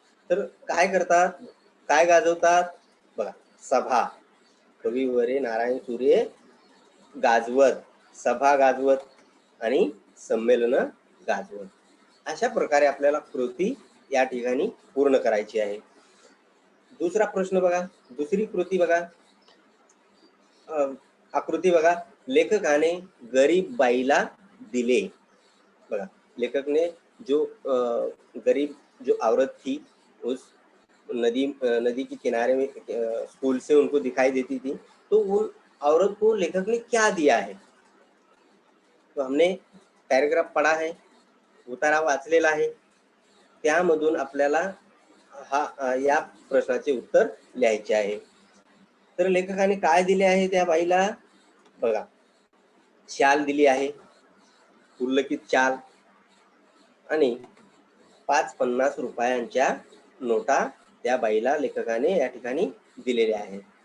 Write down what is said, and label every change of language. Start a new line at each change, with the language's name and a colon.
Marathi: तर काय करतात, काय गाजवतात? बघा, सभा, कविवर्य नारायण सूर्ये गाजवत, सभा गाजवत आणि संमेलन गाजवत. अशा प्रकारे आपल्याला कृती या ठिकाणी पूर्ण करायची आहे. दुसरा प्रश्न बघा, दुसरी कृती बघा, आकृती बघा, लेखकाने गरीब बाईला दिले.
Hindi: बघा, लेखक ने जो गरीब जो औरत थी उस नदी के किनारे में स्कूल से उनको दिखाई देती थी, तो वो औरत को लेखक ने क्या दिया है? तो हमने पॅरेग्राफ पढ़ा है,
Marathi: उतारा वाचलेला आहे, त्यामधून आपल्याला या प्रश्नाचे उत्तर लिहायचे आहे. तर लेखकाने काय दिले आहे त्या बाईला? बघा, शाल दिली आहे, उल्लेखित शाल, आणि 5-50 रुपयांच्या नोटा त्या बाईला लेखकाने या ठिकाणी दिलेल्या आहेत.